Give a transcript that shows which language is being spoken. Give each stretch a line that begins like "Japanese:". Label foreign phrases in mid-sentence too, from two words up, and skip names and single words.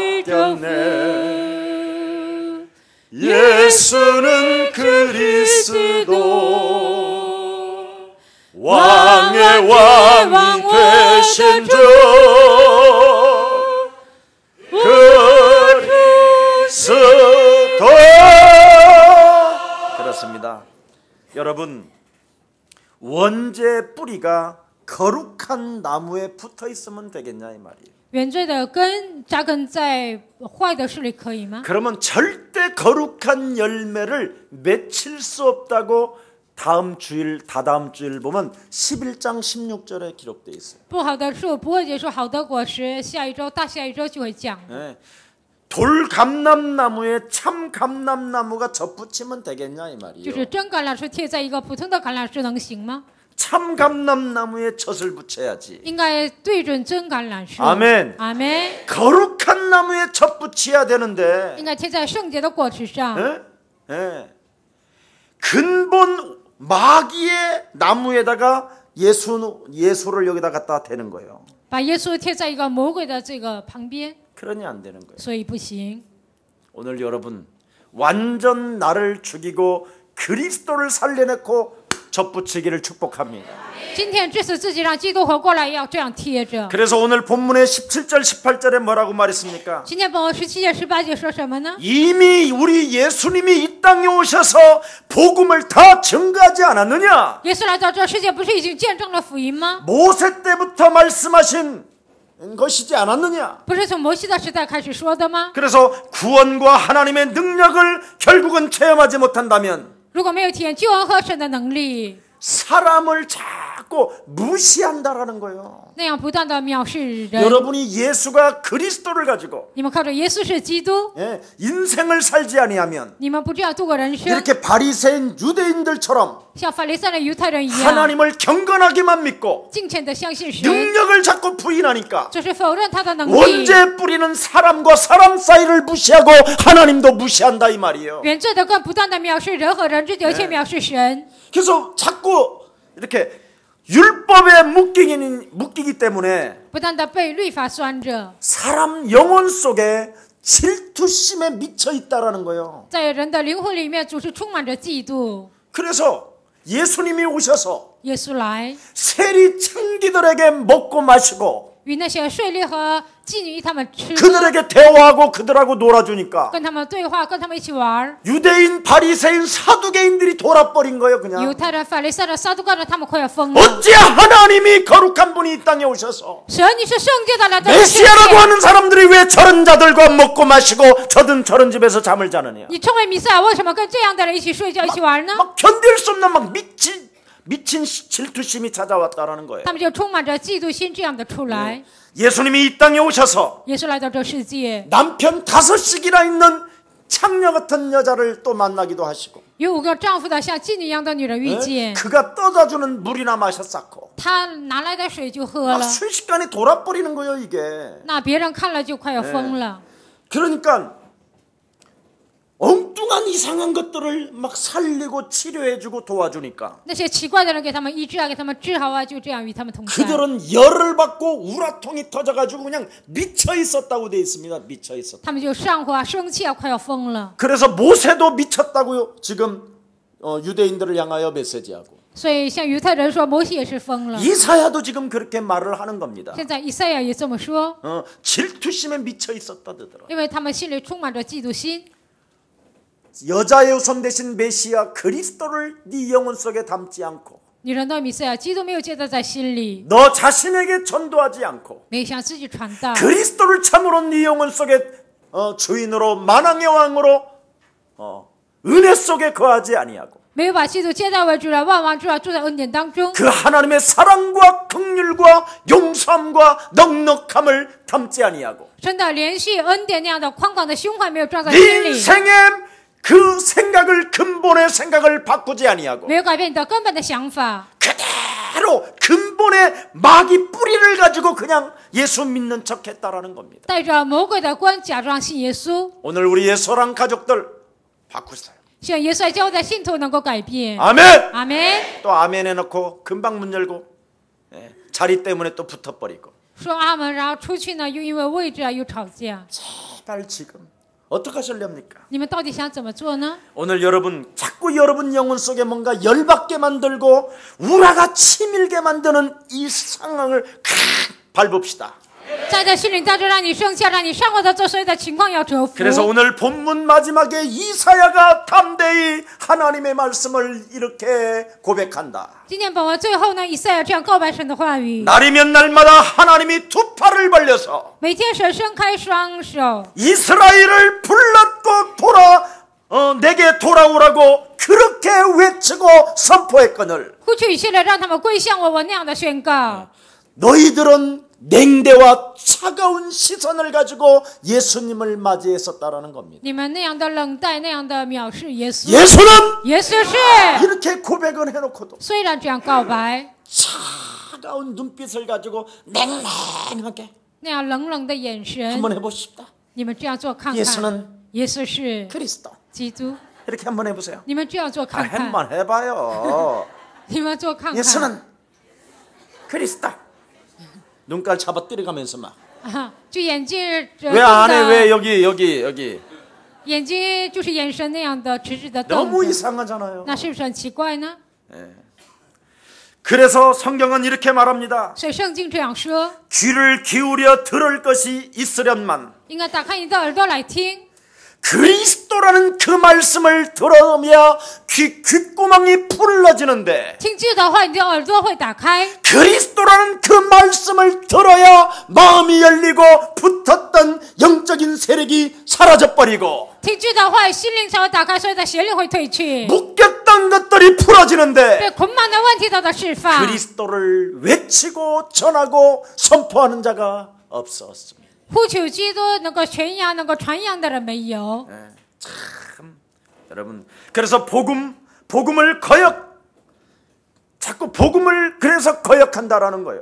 Korean: 꺾였네 예수는 그리스도 왕의 왕이 되신 주 그리스도 그렇습니다. 여러분 원죄의 뿌리가 거룩한 나무에 붙어 있으면 되겠냐 이 말이에요.
Chinese: 原罪的根扎根在坏的事里可以吗？
Korean: 그러면 절대 거룩한 열매를 맺힐 수 없다고 다다음 주일 보면 11장 16절에 기록되어 있어요.
Chinese: 不好的树不会结出好的果实，下一周、大下一周就会降。
Korean: 네. 돌감람나무에 참 감람나무가 접붙이면 되겠냐 이
Chinese: 就
Korean: 말이에요.
Chinese: 是真橄榄树贴在一个普通的橄榄树能行吗？
Korean: 참 감람나무에 젖을 붙여야지.
Chinese: 应该对准真橄榄树。
Korean: 아멘.
Chinese: 阿门。
Korean: 거룩한 나무에 젖 붙여야 되는데
Chinese: 应该贴在圣洁的果实上。
Korean: 예? 예. 근본 마귀의 나무에다가 예수를 여기다 갖다 대는 거예요.
Chinese: 把耶稣贴在一个魔鬼的这个旁边，
Korean: 그러니 안 되는 거예요.
Chinese: 所以不行。
Korean: 오늘 여러분 완전 나를 죽이고 그리스도를 살려내고 접붙이기를 축복합니다.
Chinese: 今天致死自己，让基督活过来，要这样贴着。
Korean: 그래서 오늘 본문의 17절 18절에 뭐라고 말했습니까?
Chinese: 今天本文17节、18节说什么呢？
Korean: 이미 우리 예수님이 이 땅에 오셔서 복음을 다 증거하지 않았느냐?
Chinese: 耶稣来到这世界，不是已经见证了福音吗？
Korean: 모세 때부터 말씀하신 것이지 않았느냐?
Chinese: 不是从摩西的时代开始说的吗？
Korean: 그래서 구원과 하나님의 능력을 결국은 체험하지 못한다면
Chinese: 如果没有体验救恩和神的能力，
Korean: 사람을 자꾸 무시한다라는 거예요.
Chinese: 那样不断的藐视人。
Korean: 여러분이 예수가 그리스도를 가지고
Chinese: 你们靠着耶稣是基督，
Korean: 인생을 살지 아니하면
Chinese: 你们不这样度过人生，
Korean: 이렇게 바리새인 유대인들처럼
Chinese: 像法利赛人、犹太人一样，
Korean: 하나님을 경건하게만 믿고
Chinese: 敬虔的相信神，
Korean: 능력을 자꾸 부인하니까
Chinese: 就是否认他的能力。
Korean: 원죄 뿌리는 사람과 사람 사이를 무시하고 하나님도 무시한다 이 말이에요.
Chinese: 原罪的更不断的藐视人和人之间，而且藐视神。
Korean: 그래서 자꾸 이렇게 율법에 묶이기 때문에
Chinese: 不断的被律法拴着，
Korean: 사람 영혼 속에 질투심에 미쳐 있다라는 거예요.
Chinese: 在人的灵魂里面总是充满着嫉妒。
Korean: 그래서 예수님이 오셔서
Chinese: 耶稣来，
Korean: 세리 청기들에게 먹고 마시고
Chinese: 与那些税吏和妓女他们吃喝，
Korean: 그들에게 대화하고 그들하고 놀아주니까
Chinese: 跟他们对话，跟他们一起玩。
Korean: 유대인 바리새인 사두개인들이 돌아버린 거예요.
Chinese: 犹
Korean: 그냥
Chinese: 太人、法利赛人、撒都该人，他们快要疯了。
Korean: 어찌 하나님이 거룩한 분이 이 땅에 오셔서
Chinese: 神，你是圣洁的来到这世
Korean: 메시아라고
Chinese: 界，
Korean: 하는 사람들이 왜 저런 자들과 먹고 마시고 저런 집에서 잠을 자느냐?
Chinese: 你称为弥赛亚，为什么跟这样的人一起睡觉、一起玩呢？
Korean: 막 견딜 수 없는 막 미친 질투심이 찾아왔다라는 거예요.
Chinese: 他们就充满着嫉妒心，这样的出来。
Korean: 예수님이 이 땅에 오셔서
Chinese: 耶稣来到这世界，
Korean: 남편 5씩이나 있는 창녀 같은 여자를 또 만나기도 하시고
Chinese: 有5个丈夫的像妓女一样的女人遇见，
Korean: 그가 떠다주는 물이나 마셨었고
Chinese: 他拿来的水就喝
Korean: 막
Chinese: 了，
Korean: 순식간에 돌아버리는 거예요 이게.
Chinese: 那别人看了就快要疯了。
Korean: 그러니까 엉뚱한 이상한 것들을 막 살리고 치료해주고 도와주니까
Chinese: 那些奇怪的人给他们医治啊，给他们治好啊，就这样与他们同在。
Korean: 그들은 열을 받고 우라통이 터져가지고 그냥 미쳐 있었다고 돼 있습니다. 미쳐 있었다.
Chinese: 他们就上火啊，生气啊，快要疯了。
Korean: 그래서 모세도 미쳤다고요. 지금 유대인들을 향하여 메시지하고
Chinese: 所以像犹太人说，摩西也是疯了。
Korean: 이사야도 지금 그렇게 말을 하는 겁니다.
Chinese: 现在以赛亚也这么说，
Korean: 질투심에 미쳐 있었다더라.
Chinese: 因为他们心里充满着嫉妒心。
Korean: 여자의 우선 대신 메시아 그리스도를 네 영혼 속에 담지 않고
Chinese: 女人的弥赛亚，基督没有接待在心里，
Korean: 너 자신에게 전도하지 않고
Chinese: 没有向自己传道，
Korean: 그리스도를 참으로 네 영혼 속에 주인으로 만왕의 왕으로 은혜 속에 거하지 아니하고
Chinese: 没有把基督接待为主人，万王之王住在恩典当中，
Korean: 그 하나님의 사랑과 긍휼과 용서함과 넉넉함을 담지 아니하고
Chinese: 神的连续恩典那样的宽广的胸怀没有装在心
Korean: 네
Chinese: 里，
Korean: 인생의 그 생각을 근본의 생각을 바꾸지 아니하고
Chinese: 没有改变你的根本的想法，
Korean: 그대로 근본의 마귀 뿌리를 가지고 그냥 예수 믿는 척했다라는 겁니다.
Chinese: 带着魔鬼的光假装信耶稣。
Korean: 오늘 우리의 소랑 가족들 바꾸세요.
Chinese: 希望耶稣在教会的信徒能够改变。
Korean: 아멘.
Chinese: 阿门。
Korean: 또 아멘 해놓고 금방 문 열고 자리 때문에 또 붙어버리고
Chinese: 说阿门，然后出去呢，又因为位置啊又吵架。
Korean: 제발 지금 어떻게 하실렵니까?
Chinese: 你们到底想怎么做呢？
Korean: 오늘 여러분 자꾸 여러분 영혼 속에 뭔가 열받게 만들고 우라가 치밀게 만드는 이 상황을 밟읍시다.
Chinese: 在这心里在这让你生气，让你上火的做所有的情况要折服。
Korean: 그래서 오늘 본문 마지막에 이사야가 담대히 하나님의 말씀을 이렇게 고백한다.
Chinese: 今天本文最后呢，以赛亚这样告白神的话语。
Korean: 날이면 날마다 하나님이 두 팔을 벌려서
Chinese: 每天神伸开双手，
Korean: 이스라엘을 불렀고 내게 돌아오라고 그렇게 외치고 선포했거늘
Chinese: 呼去以色列，让他们归向我，我那样的宣告。
Korean: 너희들은 냉대와 차가운 시선을 가지고 예수님을 맞이했었다라는 겁니다.
Chinese: 你们那样的冷淡，那样的藐视耶稣。
Korean: 예수는
Chinese: 耶稣是
Korean: 이렇게 고백을 해놓고도
Chinese: 虽然这样告白，
Korean: 차가운 눈빛을 가지고 냉랭하게
Chinese: 那样冷冷的眼神，
Korean: 한번 해보십시다.
Chinese: 你们这样做看看。
Korean: 예수는
Chinese: 耶稣是
Korean: 그리스도.
Chinese: 基督，
Korean: 이렇게 한번 해보세요.
Chinese: 你们这样做看看。
Korean: 한번 해봐요.
Chinese: 你们做看看。
Korean: 예수는 그리스도. 눈깔 잡아 때려가면서 막.
Chinese: 就眼睛
Korean: 왜 안 해? 왜 여기.
Chinese: 眼睛就是眼神那样的直直的瞪
Korean: 너무
Chinese: 着，
Korean: 이상하잖아요.
Chinese: 那是不是很奇怪呢？
Korean: 그래서 성경은 이렇게 말합니다.
Chinese: 所以圣经这样说，
Korean: 귀를 기울여 들을 것이 있으련만
Chinese: 应该打开你的耳朵来听，
Korean: 그리스도라는 그 말씀을 들어야 귓구멍이 풀러지는데
Chinese: 听基督的话，你的耳朵会打开。
Korean: 그리스도라는 그 말씀을 들어야 마음이 열리고 붙었던 영적인 세력이 사라져버리고
Chinese: 听基督的话，心灵才会打开，所以的邪灵会退去，
Korean: 묶였던 것들이 풀어지는데
Chinese: 被捆绑的问题得到释放。
Korean: 그리스도를 외치고 전하고 선포하는 자가 없었습니다.
Chinese: 呼求基督能够宣扬、能够传扬的人没有。
Korean: 참 여러분 그래서 복음을 자꾸 복음을 그래서 거역한다라는 거예요.